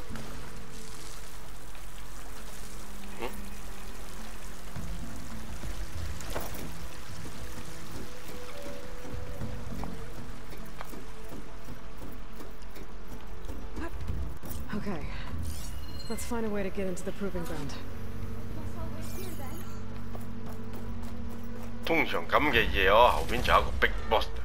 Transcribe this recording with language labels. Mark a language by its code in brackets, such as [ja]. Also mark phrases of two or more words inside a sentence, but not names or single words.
[en] Okay. Let's find a way to get into the proving ground. [yue] 通常咁嘅嘢哦，後邊就有一個 [en] big boss。